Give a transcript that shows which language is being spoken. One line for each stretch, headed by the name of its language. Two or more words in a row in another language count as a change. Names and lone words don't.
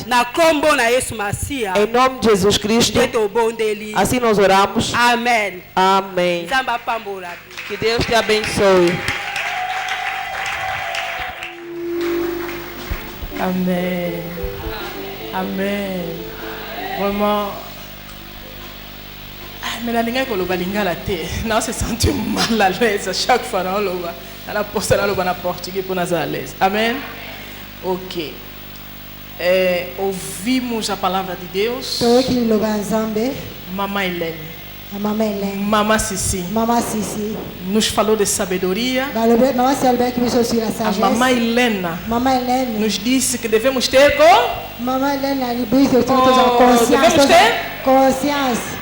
Portuguese: Em nome de Jesus Cristo, assim nós oramos. Amém. Amém. Que Deus te abençoe. Amém. Amém. Vraiment.
Lingala: Mais la linga koloba lingala te.
Portuguese: Não se sente mal
French: à l'aise à chaque fois
Lingala: na loba. Na posta na loba na português pour nas
French: à l'aise.
Portuguese: Amém. OK. Ouvimos a palavra de Deus. Mamãe Helene. Mamãe Cici. Nos falou de sabedoria. A mamãe Helena nos disse que devemos ter consciência.